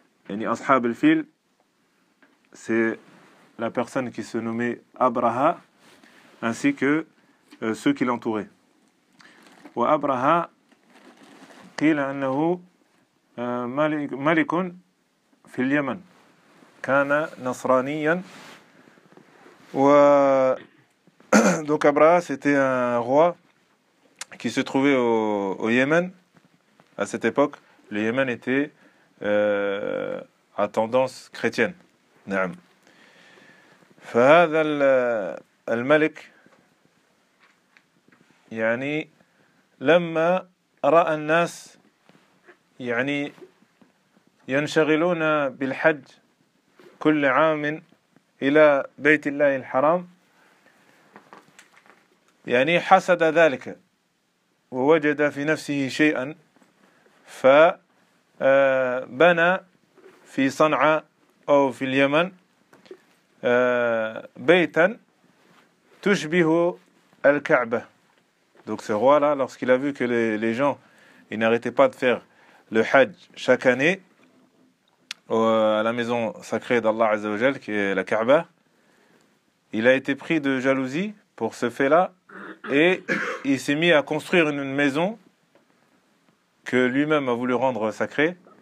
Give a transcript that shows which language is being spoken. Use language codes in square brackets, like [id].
[ar] يعني أصحاب الفيل [fr] c'est la personne qui se nommait Abraha ainsi que ceux qui l'entouraient [ar] وأبرهة قيل أنه ملك في اليمن كان نصرانيا. [fr] Donc Abraha, c'était un roi qui se trouvait au Yémen à cette époque. Le Yémen était à tendance chrétienne. [ar] Naam. فهذا الملك يعني لما رأى الناس يعني ينشغلون بالحج كل عام إلى بيت الله الحرام يعني حسد ذلك ووجد في نفسه شيئا فبنى في صنعاء أو في اليمن بيتا تشبه الكعبة. [fr] Donc ce roi là lorsqu'il a vu que les gens ils n'arrêtaient pas de faire le hajj chaque année à la maison sacrée d'Allah Azza wa Jal, qui est la Kaaba, il a été pris de jalousie pour ce fait-là et il s'est mis à construire une maison que lui-même a voulu rendre sacrée.